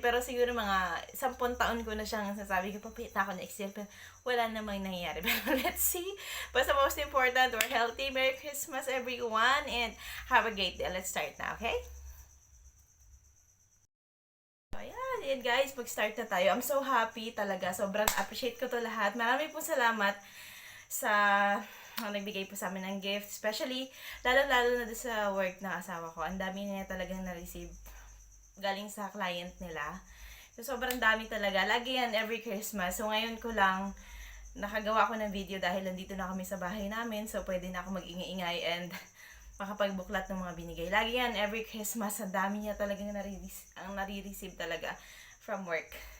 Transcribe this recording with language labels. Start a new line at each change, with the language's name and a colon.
Filipino: Pero siguro mga 10 taon ko na siyang sasabi ko, papayat na ako next year. Pero wala namang nangyayari. Pero
English: let's see. Basta most important, we're healthy. Merry Christmas everyone. And have a great day. Let's start na, okay?
Filipino: So, ayan guys. Mag-start na tayo.
English: I'm so happy
Filipino: talaga. Sobrang appreciate ko to lahat. Marami pong salamat sa nagbigay po sa amin ng gift. Especially, lalo na sa work ng asawa ko. Ang dami niya talagang na-receive galing sa client nila. So, sobrang dami talaga. Lagi yan every Christmas. So, ngayon ko lang nakagawa ko ng video dahil nandito na kami sa bahay namin. So, pwede na ako mag-ingay-ingay and makapagbuklat ng mga binigay. Lagi yan every Christmas. Ang dami niya talagang nare-receive talaga from work.